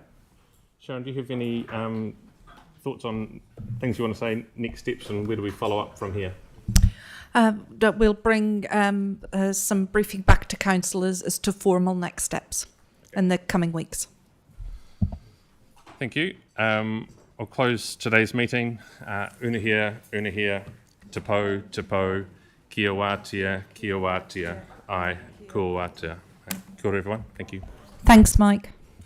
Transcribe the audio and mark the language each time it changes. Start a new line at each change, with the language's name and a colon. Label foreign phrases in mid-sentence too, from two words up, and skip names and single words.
English: Sharon, do you have any thoughts on things you want to say, next steps, and where do we follow up from here? That we'll bring some briefing back to council as to formal next steps in the coming weeks. Thank you. I'll close today's meeting.
Māori: Unahia, te po, kia wātia, ai, ko wātia. Kia ora,
English: everyone. Thank you. Thanks, Mike.